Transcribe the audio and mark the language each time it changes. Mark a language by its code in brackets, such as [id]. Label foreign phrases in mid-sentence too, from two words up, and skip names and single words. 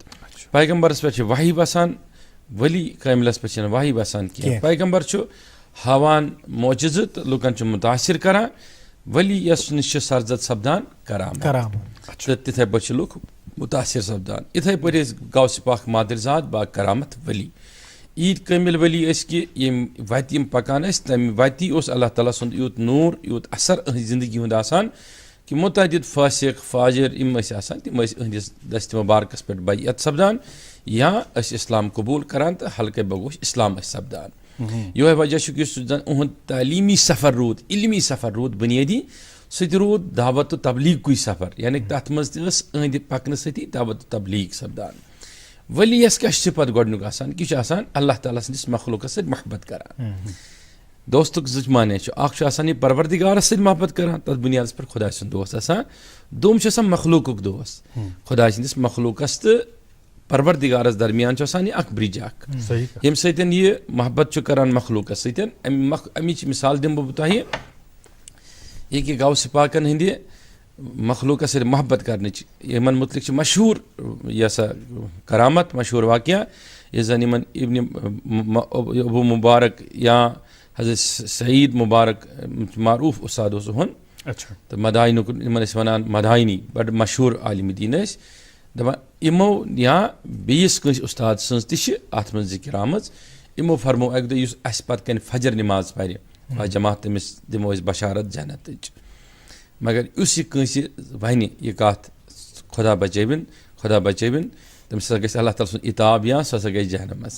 [ks] पैगम्बरस पे वही बसान, वली कामिलस पे वही बसान कह। पैगम्बर हावान मोजज़ तो लुकन मुतासिर करान, वली यस निश सरजत सपदान करामत तो तिथे पे लुक मुतासिर सपदान। इथे पे गौस पाक मादरजात बा करामत वली ईद कामिल वली कि वत पकान तम वती अल्लाह ताला सुंद यूत नूर यूत असर जिंदगी हुंद आसान कि मुतअद्दिद फासिक फाजिर तिम अहदिस दस्त मुबारकस पे बैयत सपदान या इस्लाम कबूल करान तो हल्के बगोश इस्लाम सपदान। यो वजह उहद तालीमी सफ़र रूद, इल्मी सफ़र रूद बुनियादी सह रूद दावत तबलीग कुछ सफ़र, यानी तथ मज अहद पकन सती दावत तबलीग सपदान। वलियस क्या पे गोडनुक आसान कि अल्लाह ताला सदिस मखलूकस सत मोहब्बत करान। दोस्तुक जुच माने अख परवरदिगारस सत मोहब्बत करान, तथ बुनियादस पर खुदा सुंद दोस्त आसान, दोम मखलूकुक दोस्त खुदा सदिस मखलूकस तो परवरदिगारस दरमियान अख ब्रिज यम सत यह मोहब्बत करान मखलूकस सत। अमिच मिसाल दिम बह तुह यह कि गौस पाकन हंदि मखलूकस सत मोहब्बत करने यमन मुतलिक मशहूर यह करामत मशहूर वाक़या यह जन इन इब्न अबू मुबारक या हज़रत सईद मुबारक मारूफ उस्ताद अच्छा तो मदाइन वन मदाइनी बड़ मशहूर आलिम दीन दपान इमो या बेस कस उस्ताद सज तथ मज जिक्र आमज इमो फरमो अक दो अस पत कन फजर नमाज पर जमात तमिस दिमो बशारत जन्नत, मगर उस कंस वन यह कत खुदा बचबिन तमिस गई अल्लाह ताला सुन इताब या सह गई जहनमस।